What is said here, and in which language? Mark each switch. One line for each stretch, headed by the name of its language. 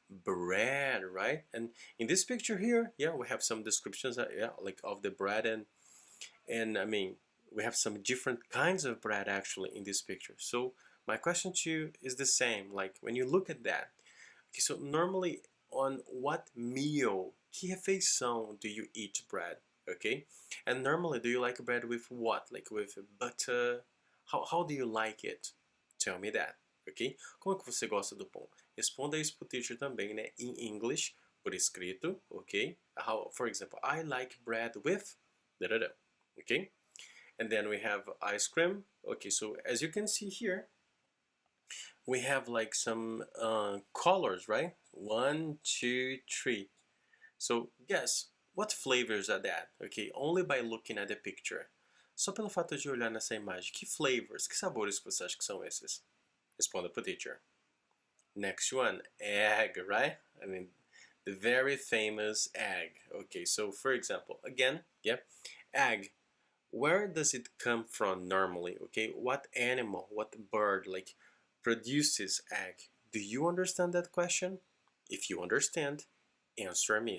English: Bread, right? And in this picture here, yeah, we have some descriptions, yeah, like of the bread, and I mean, we have some different kinds of bread actually in this picture. So my question to you is the same. Like when you look at that, okay, so normally on what meal,
Portuguese: que refeição
English: do you eat bread? Okay, and normally do you like bread with what? Like with butter? How do you like it? Tell me that. Ok?
Portuguese: Como é que você gosta do pão? Responda isso pro teacher também, né?
English: In English,
Portuguese: por escrito,
English: ok? How, for example, I like bread with da da da. Okay? And then we have ice cream. Okay, so as you can see here, we have like some colors, right? 1, 2, 3. So guess what flavors are that? Okay, only by looking at the picture. Só pelo fato de olhar nessa imagem, que flavors, que sabores que você acha que são esses?
Portuguese: Responda pro teacher.
English: Next one, egg, right? I mean, the very famous egg. Okay, so for example, again, yeah, egg. Where does it come from normally? Okay, what animal, what bird, like, produces egg? Do you understand that question? If you understand, answer me.